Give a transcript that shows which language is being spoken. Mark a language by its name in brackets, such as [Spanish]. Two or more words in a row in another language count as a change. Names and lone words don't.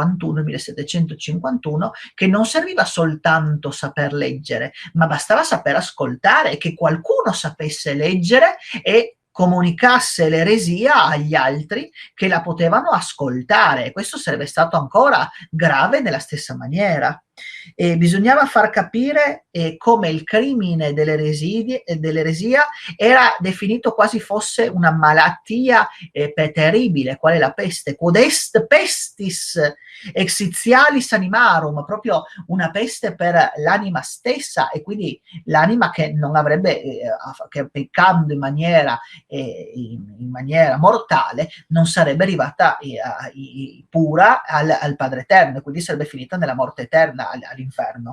[Italian] 1751, che non serviva soltanto saper leggere, ma bastava saper ascoltare, e che qualcuno sapesse leggere e comunicasse l'eresia agli altri che la potevano ascoltare. Questo sarebbe stato ancora grave nella stessa maniera. E bisognava far capire come il crimine dell'eresia era definito quasi fosse una malattia terribile, quale la peste, [Latin] quod est pestis exitialis animarum, [Italian] proprio una peste per l'anima stessa, e quindi l'anima che non avrebbe, che peccando in maniera mortale, non sarebbe arrivata pura al Padre Eterno, e quindi sarebbe finita nella morte eterna, all'inferno.